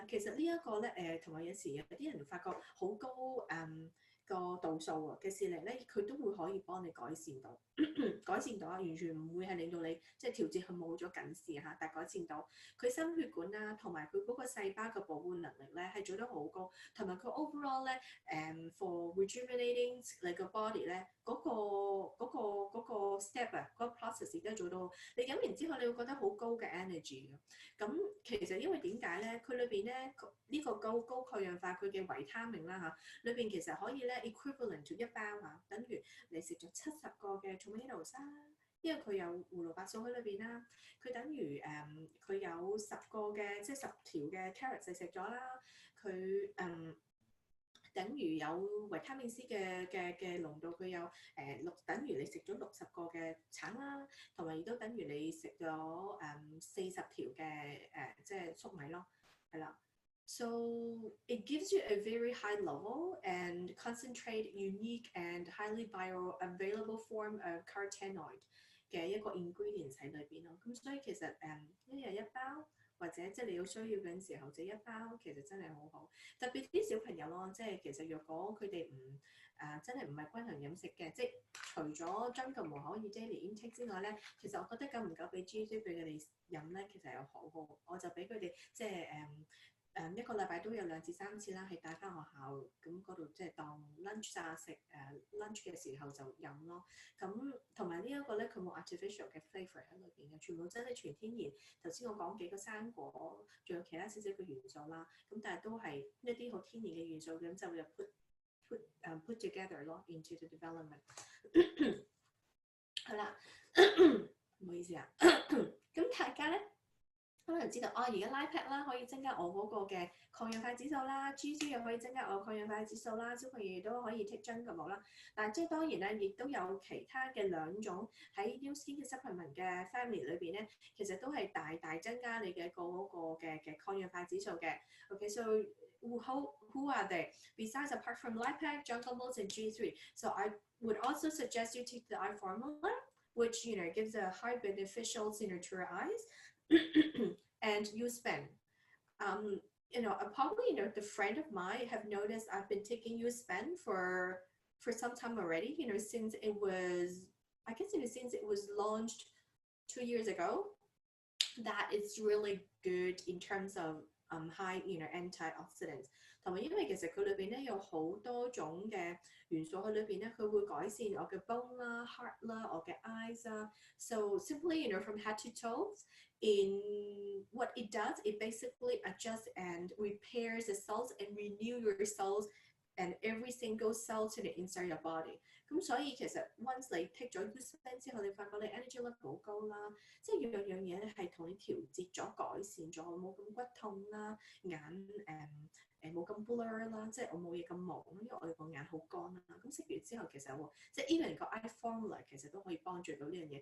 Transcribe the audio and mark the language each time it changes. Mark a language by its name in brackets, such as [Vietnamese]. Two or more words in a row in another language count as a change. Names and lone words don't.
[Cantonese] 其實呢一個咧同埋有時有啲人發覺好高個度數嘅視力咧，佢都會可以幫你改善到，改善到啊，完全唔會係令到你即係調節佢冇咗近視嚇，但係改善到佢心血管啦，同埋佢嗰個細胞嘅保護能力咧係做得好高，同埋佢 overall 咧 [English] for rejuvenating [Cantonese] 你個 body 咧嗰個 step 啊，嗰個 process 都做到，你飲完之後你會覺得好高嘅 energy 嘅。咁其實因為點解咧？佢裏邊咧呢個高抗氧化佢嘅維他命啦嚇，裏邊其實可以咧 [English] equivalent to [Cantonese] 一包嚇，等於你食咗70個嘅 tomatoes 啦，因為佢有胡蘿蔔素喺裏邊啦，佢等於佢有10個嘅即係10條嘅 carrot 食咗啦，佢等於有維他命 C 嘅濃度，佢有等於你食咗60個嘅橙啦，同埋亦都等於你食咗 40條嘅即係粟米咯，係啦。 [English] So it gives you a very high level and concentrate, unique and highly bioavailable form of carotenoid [Cantonese] 嘅一個 ingredients 喺裏邊咯。咁所以其實一日一包，或者即係你有需要嘅時候，就一包，其實真係好好。特別啲小朋友咯，即係其實若果佢哋真係唔係均衡飲食嘅，即係除咗 junk 可以 [English] daily intake [Cantonese] 之外咧，其實我覺得夠唔夠俾 G3 俾佢哋飲咧，其實有好好。我就俾佢哋即係一個禮拜都有2至3次啦，係帶翻學校咁嗰度即係當 lunch 啊食lunch 嘅時候就飲咯。咁同埋呢一個咧，佢冇 artificial 嘅 flavour 喺裏邊嘅，全部真係全天然。頭先我講幾個生果，仲有其他少少嘅元素啦。咁但係都係一啲好天然嘅元素，咁就會 [English] put together [Cantonese] 咯 [English] into the development [Cantonese] 係啦，唔好意思啊。咁大家咧可能知道而家 LIPAC 啦可以增加我嗰個嘅抗氧化指數啦，G3 又可以增加我抗氧化指數啦，小朋友亦都可以 [English] take jungle [Cantonese] 啦。但係即係當然咧，亦都有其他嘅2種喺 New Skin 嘅 supplement 嘅 family 裏邊咧，其實都係大大增加你嘅嗰個嘅抗氧化指數嘅。 [English] Okay, so who are they? Besides, apart from LIPAC, jungle mold, and G3, so I would also suggest you take the eye formula, which gives a high beneficials to your eyes. And you spend probably the friend of mine have noticed I've been taking U-Spend for some time already, since it was since it was launched 2 years ago, that it's really good in terms of high antioxidants， [Cantonese] 同埋因為其實佢裏邊咧有好多種嘅元素喺裏邊咧，佢會改善我嘅 [English] bone 啦、heart 啦、我嘅 eyes 啦。So simply from head to toes, in what it does, it basically adjusts and repairs the cells and renew your cells and every single cell to the inside your body。 [Cantonese] 咁所以其實 once 你 take 咗 USPEN 之後，你發覺你 [English] energy level [Cantonese] 好高啦，即係樣樣嘢咧係同你調節咗、改善咗，冇咁骨痛啦，眼冇咁 blur 啦，即係我冇嘢咁朦，因為我哋個眼好乾啦。咁食完之後其實即係 even 個 [English] eye formula [Cantonese] 其實都可以幫助到呢樣嘢。